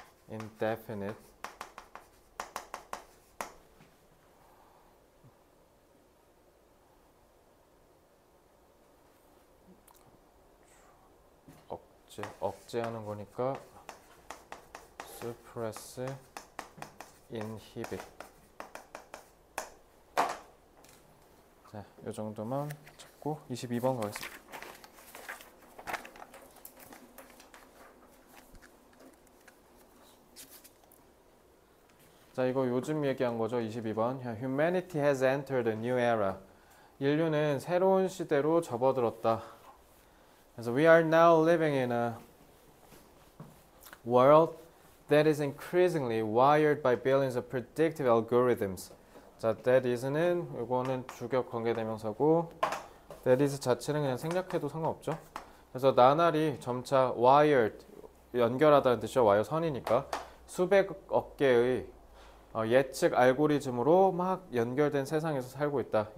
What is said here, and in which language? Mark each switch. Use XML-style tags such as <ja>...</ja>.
<en>indefinite,</en> <ko>억제하는 거니까</ko> <en>suppress, inhibit.</en> <ko>자, 이 정도만 잡고 22번 가겠습니다. 자, 이거 요즘 얘기한 거죠. 22번.</ko> <en>Humanity has entered a new era.</en> <ko>인류는 새로운 시대로 접어들었다. 그래서</ko> <en>we are now living in a world that is increasingly wired by billions of predictive algorithms.</en> <ko>자, that is는 이거는 주격 관계대명사고 that is 자체는 그냥 생략해도 상관없죠. 그래서 나날이 점차 wired, 연결하다는 뜻이죠. 와이어 선이니까 수백억 개의 예측 알고리즘으로 막 연결된 세상에서 살고 있다.</ko>